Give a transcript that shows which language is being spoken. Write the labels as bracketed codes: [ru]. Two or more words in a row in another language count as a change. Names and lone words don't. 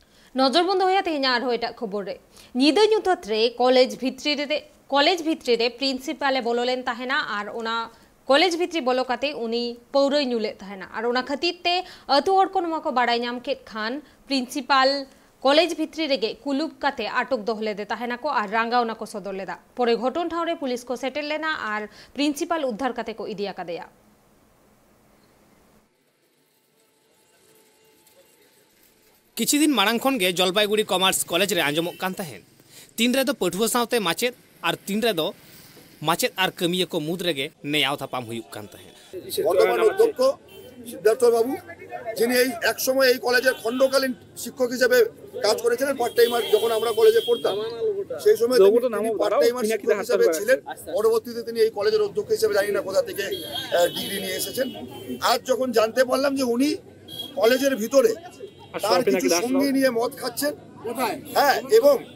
[sat] नजरबंद होया तेहें आरो एटा खबर रे निदा nyutat re कॉलेज भित्री रे प्रिंसिपाले बोलोलेन ताहेना आर ओना कॉलेज भित्री बोलो काते उनी पौरई नुले ताहेना आर ओना खातिर ते अतु हर को नवा को बाड़ाई नाम के खान प्रिंसिपाल कॉलेज भित्री रेगे कुलुप काते आटक दोहले दे ताहेना को आर रांगा ओना को सदर लेदा परे घटन ठाव रे पुलिस को सेटल लेना आर प्रिंसिपाल उद्धार काते को इदिया कादेया किछि दिन मारांग खन गे जलपाईगुड़ी कॉमर्स कॉलेज रे आंजमक कान ताहेन तीन रे दो पठुआ सावते माचेद आर तीन रे दो माचेद आर कमिया को मुद रेगे नेयाव थापाम हुयुक कान ताहेन [bn] বর্তমান অধ্যক্ষ সিদ্ধার্থ বাবু যিনি এই এক সময় এই কলেজের খণ্ডকালীন শিক্ষক হিসেবে কাজ করেছিলেন [en] part timer [bn] যখন আমরা কলেজে পড়তাম সেই সময় তিনি [en] part timer [bn] শিক্ষক হিসেবে ছিলেন পরবর্তীতে তিনি এই কলেজের অধ্যক্ষ হিসেবে জানি না কোথা থেকে ডিগ্রি নিয়ে এসেছেন আজ যখন জানতে পারলাম যে উনি কলেজের ভিতরে তার কিছু সঙ্গী নিয়ে মদ খাচ্ছেন হ্যাঁ এবং